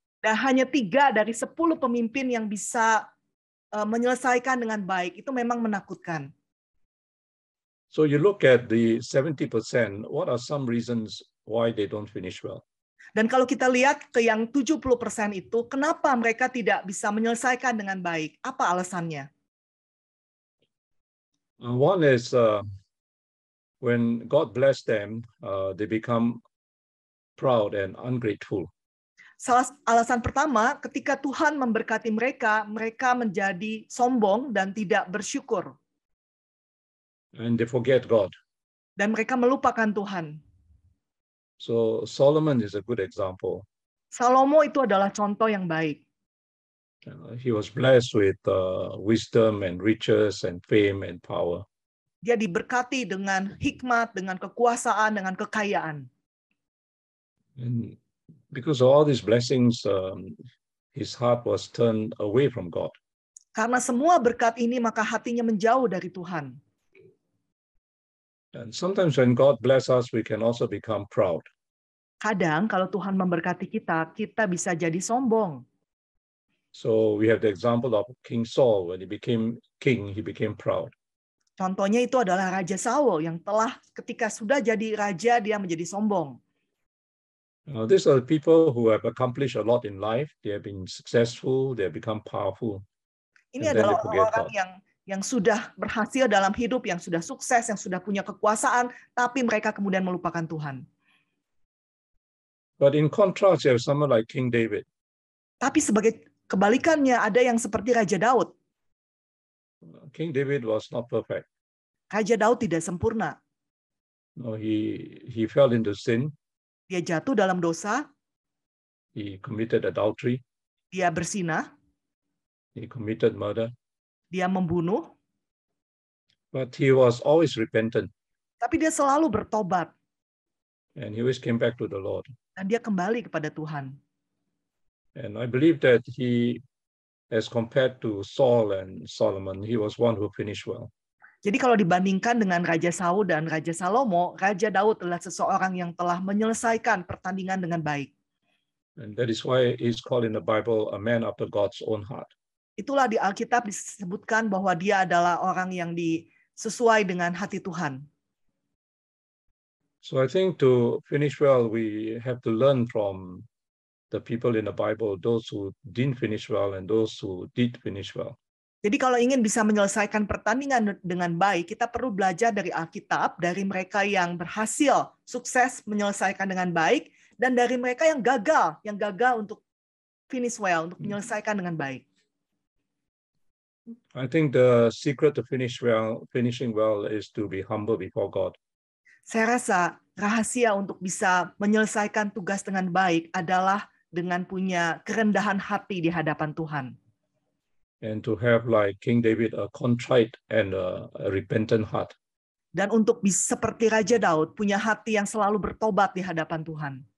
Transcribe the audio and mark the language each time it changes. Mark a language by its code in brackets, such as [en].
[id] Dan hanya 3 dari 10 pemimpin yang bisa menyelesaikan dengan baik, itu memang menakutkan. [en] So you look at the 70%, what are some reasons why they don't finish well? [id] Dan kalau kita lihat ke yang 70% itu, kenapa mereka tidak bisa menyelesaikan dengan baik? Apa alasannya? [en] One is when God bless them, they become proud and ungrateful. [id] Alasan pertama, ketika Tuhan memberkati mereka, mereka menjadi sombong dan tidak bersyukur. [en] And they forget God. [id] Dan mereka melupakan Tuhan. [en] So Solomon is a good example. [id] Salomo itu adalah contoh yang baik. [en] He was blessed with wisdom and riches and fame and power. [id] Dia diberkati dengan hikmat, dengan kekuasaan, dengan kekayaan. [en] And because of all these blessings, his heart was turned away from God. [id] Karena semua berkat ini, maka hatinya menjauh dari Tuhan. [en] And sometimes when God bless us, we can also become proud. [id] Kadang kalau Tuhan memberkati kita, kita bisa jadi sombong. [en] So we have the example of King Saul. When he became king, he became proud. [id] Contohnya itu adalah Raja Saul yang telah ketika sudah jadi raja, dia menjadi sombong. [en] These are the people who have accomplished a lot in life. They have been successful. They have become powerful. [id] Ini adalah orang-orang yang sudah berhasil dalam hidup, yang sudah sukses, yang sudah punya kekuasaan, tapi mereka kemudian melupakan Tuhan. [en] But in contrast, you have someone like King David. [id] Tapi sebagai kebalikannya, ada yang seperti Raja Daud. [en] King David was not perfect. [id] Raja Daud tidak sempurna. [en] No, he fell into sin. [id] Dia jatuh dalam dosa. [en] He committed adultery. [id] Dia berzinah. [en] He committed murder. [id] Dia membunuh. [en] But he was always repentant. [id] Tapi dia selalu bertobat. [en] And he always came back to the Lord. [id] Dan dia kembali kepada Tuhan. [en] And I believe that he, as compared to Saul and Solomon, he was one who finished well. [id] Jadi kalau dibandingkan dengan Raja Saul dan Raja Salomo, Raja Daud adalah seseorang yang telah menyelesaikan pertandingan dengan baik. [en] And that is why he's called in the Bible a man after God's own heart. [id] Itulah di Alkitab disebutkan bahwa dia adalah orang yang sesuai dengan hati Tuhan. [en] So I think to finish well, we have to learn from the people in the Bible, those who didn't finish well and those who did finish well. [id] Jadi kalau ingin bisa menyelesaikan pertandingan dengan baik, kita perlu belajar dari Alkitab, dari mereka yang berhasil, sukses menyelesaikan dengan baik, dan dari mereka yang gagal untuk [en] finish well, [id] untuk menyelesaikan dengan baik. [en] I think the secret to finishing well is to be humble before God. [id] Saya rasa rahasia untuk bisa menyelesaikan tugas dengan baik adalah dengan punya kerendahan hati di hadapan Tuhan. [en] And to have like King David a contrite and a repentant heart. [id] Dan untuk bisa seperti Raja Daud punya hati yang selalu bertobat di hadapan Tuhan.